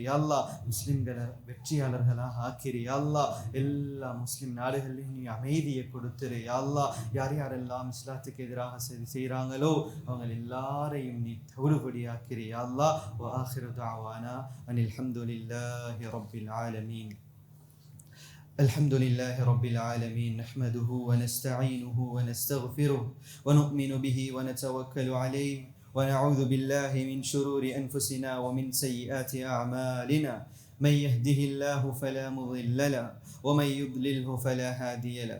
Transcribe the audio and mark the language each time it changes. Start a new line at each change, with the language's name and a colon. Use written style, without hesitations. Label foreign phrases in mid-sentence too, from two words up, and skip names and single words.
Tamil: அல்லாஹ் முஸ்லிம்களை வெற்றியாளர்களாக ஆக்கிரி. அல்லாஹ் எல்லா முஸ்லிம் நாடுகளையும் நீ அமைதியை கொடுத்துரு. அல்லாஹ் யார் யாரெல்லாம் இஸ்லாத்துக்கு எதிராக செய்கிறாங்களோ அவங்க எல்லாரையும் நீ தவிடுபடியாக்கிறீ.
Arabic: الله وآخر دعوانا أن الحمد لله رب العالمين. الحمد لله رب العالمين، نحمده ونستعينه ونستغفره ونؤمن به ونتوكل عليه ونعوذ بالله من شرور أنفسنا ومن سيئات أعمالنا. من يهده الله فلا مضل له ومن يضلله فلا هادي له.